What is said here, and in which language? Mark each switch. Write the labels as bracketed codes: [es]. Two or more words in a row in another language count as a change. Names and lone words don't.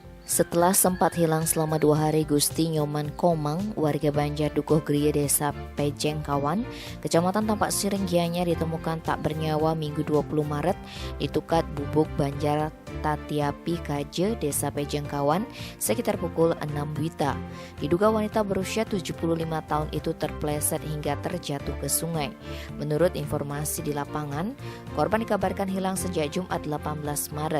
[id] Setelah sempat hilang selama 2 hari, Gusti Nyoman Komang, warga Banjar Dukuh Griya, Desa Pejengkawan, Kecamatan Tampak Siring, Gianyar, ditemukan tak bernyawa Minggu 20 Maret di Tukat Bubuk Banjar Tatiapi Kaje, Desa Pejengkawan, sekitar pukul 6 WITA. Diduga wanita berusia 75 tahun itu terpleset hingga terjatuh ke sungai. Menurut informasi di lapangan, korban dikabarkan hilang sejak Jumat 18 Maret.